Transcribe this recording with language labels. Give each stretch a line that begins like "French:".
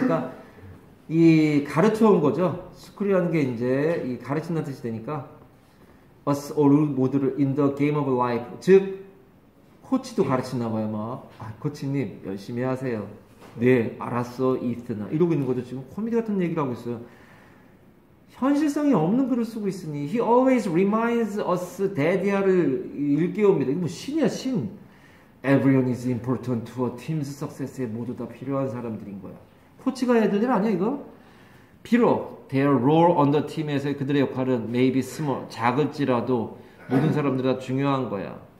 Korean: 그러니까 이 가르쳐 온 거죠. 스쿨이라는 게 이제 이 가르친다는 뜻이 되니까 us all 모두를
English: in the game of life,
Korean: 즉 코치도 가르치나 봐요. 막 코치님 열심히 하세요. 네, 알았어, 이스나 이러고 있는 거죠. 지금 코미디 같은 얘기를 하고 있어요. 현실성이 없는 글을 쓰고 있으니
English: he always reminds us
Korean: 데디아를 일깨웁니다. 이거 뭐 신이야, 신.
English: Everyone is important to a team's success
Korean: 에 모두 다 필요한 사람들인 거야. 코치가 해야 될 일 아니야 이거? 비록
English: their role on the team
Korean: 에서의 그들의 역할은
English: maybe small,
Korean: 작을지라도 모든 사람들 다 중요한 거야.